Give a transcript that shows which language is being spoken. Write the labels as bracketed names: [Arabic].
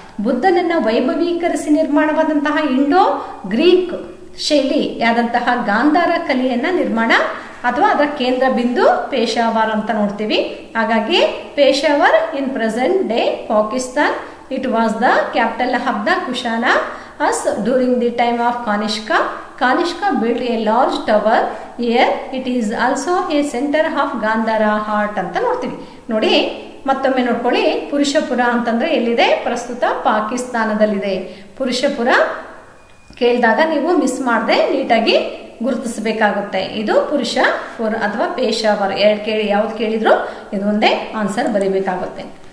[Kannada] ಬುದ್ಧನನ್ನ ವೈಭವೀಕರಿಸಿ ನಿರ್ಮಾಣವಾದಂತಹ Indo Greek ಶೈಲಿಯಾದಂತಹ Gandhara ಕಲೆಯನ್ನ ನಿರ್ಮಾಣ ಅಥವಾ ಅದರ ಕೇಂದ್ರ ಬಿಂದು ಪೇಶಾವರ್ ಅಂತ ನೋಡ್ತೀವಿ. ಹಾಗಾಗಿ [English] Peshawar in present day Pakistan, it was the capital of the Kushana as during the time of Kanishka. Kanishka built a large tower here. It is also a center of Gandhara art [Kannada] ಅಂತ ನೋಡ್ತೀವಿ. ನೋಡಿ ಮತ್ತೊಮ್ಮೆ ನೋಡ್ಕೊಳ್ಳಿ, ಪುರುಷಪುರ ಅಂತಂದ್ರೆ ಎಲ್ಲಿದೆ? ಪ್ರಸ್ತುತ ಪಾಕಿಸ್ತಾನದಲ್ಲಿದೆ. ಪುರುಷಪುರ ಕೇಳಿದಾಗ ನೀವು ಮಿಸ್ ಮಾಡದೆ ನೀಟಾಗಿ ಗುರುತಿಸಬೇಕಾಗುತ್ತೆ. ಇದು ಪುರುಷಪುರ ಅಥವಾ ಪೇಶಾವರ್, ಯಾವ್ದು ಕೇಳಿದ್ರು ಇದು ಒಂದೇ ಆನ್ಸರ್ ಬರೀಬೇಕಾಗುತ್ತೆ.